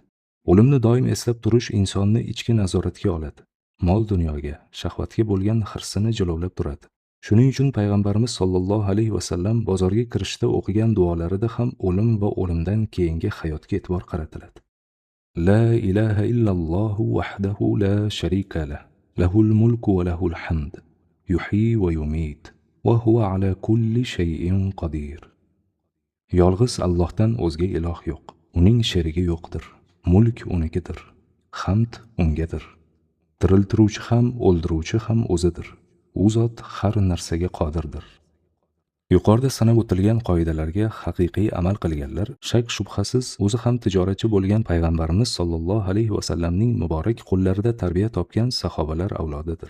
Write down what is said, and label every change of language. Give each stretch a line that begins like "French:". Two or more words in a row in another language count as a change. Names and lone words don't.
Uzbek: O'limni doim eslab turish insonni ichki nazoratga oladi. Mol dunyoga, shahvatga bo'lgan hirsini jilovlab turadi. Shuning uchun payg'ambarimiz
Arabic: صلى الله عليه وسلم
Uzbek: bozorga kirishda o'qigan duolarida ham o'lim va o'limdan keyingi hayotga e'tibor qaratiladi.
Arabic: لا إله إلا الله وحده لا شريك له، له الملك وله الحمد، يحيي ويميت، وهو على كل شيء قدير.
Uzbek: Yolg'iz Allohdan o'zga iloh yo'q, uning sherigi yo'qdir. Mulk unikidir, hamd ungadir. Tiriltiruvchi ham, o'ldiruvchi ham o'zidir. U zot har narsaga qodirdir. Yuqorida sanab o'tilgan qoidalarga haqiqiy amal qilganlar shak shubhasiz o'zi ham tijoratchi bo'lgan payg'ambarimiz
Arabic: صلى الله عليه وسلم
Uzbek: muborak qo'llarida tarbiya topgan sahobalar avlodidir.